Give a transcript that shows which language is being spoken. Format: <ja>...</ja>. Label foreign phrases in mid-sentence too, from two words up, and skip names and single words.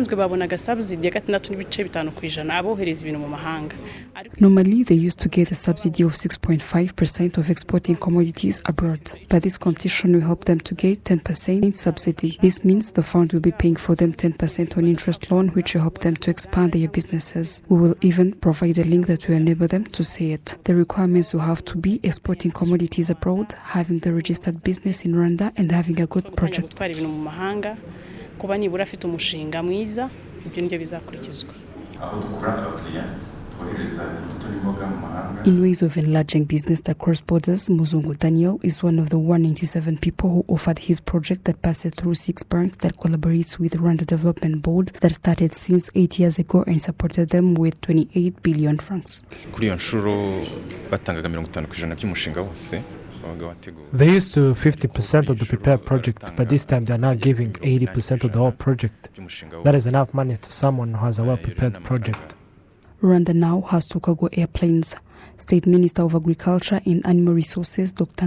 <en>they used to get a subsidy of 6.5% of exporting commodities abroad, but this competition will help them to get 10% subsidy. This means the fund will be paying for them 10% on interest loan, which will help them to expand their businesses. We will even provide a link that will enable them to say it. The requirements will have to be exporting commodities abroad, having the registered business in Rwanda, and having a good project.</en> <rw>kuba nibura afite umushinga mwiza ibyo nibyo bizakurikizwa.</rw> <en>In ways of enlarging business that cross borders, Muzungu Daniel is one of the 197 people who offered his project that passes through 6 banks that collaborates with Rwanda Development Board that started since 8 years ago and supported them with 28 billion francs.</en> <rw>Kuri iyo nshuro batangaga 50% by'umushinga wose.</rw> <en>They used to 50% of the prepared project, but this time they are now giving 80% of the whole project. That is enough money to someone who has a well-prepared project. Rwanda now has 2 cargo airplanes. State Minister of Agriculture and Animal Resources, Dr.</en>